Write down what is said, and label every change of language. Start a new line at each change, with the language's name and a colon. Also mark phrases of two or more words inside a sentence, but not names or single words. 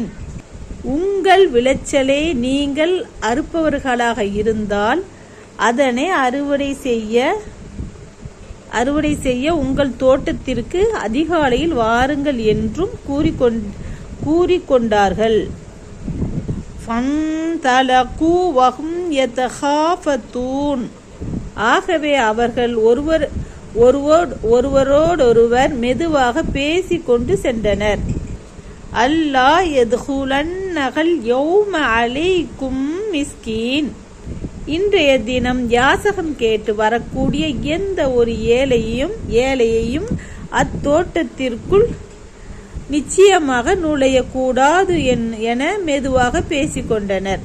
Tamil: உங்கள் விளைச்சலை நீங்கள் அறுப்பவர்களாக இருந்தால் அதனை அறுவடை செய்ய உங்கள் தோட்டத்திற்கு அதிகாலையில் வாருங்கள் என்றும் கூறிக்கொண்டார்கள்.
Arabic: فانطلقوا وهم يتخافتون.
Tamil: ஆகவே அவர்கள் ஒருவரோடொருவர் மெதுவாக பேசிக்கொண்டு சென்றனர்.
Arabic: ألا يدخلنها اليوم عليكم مسكين.
Tamil: இன்றைய தினம் யாசகம் கேட்டு வரக்கூடிய எந்த ஒரு ஏழையையும் அத்தோட்டத்திற்குள் நிச்சயமாக நுழையக்கூடாது என மெதுவாக பேசிக்கொண்டனர்.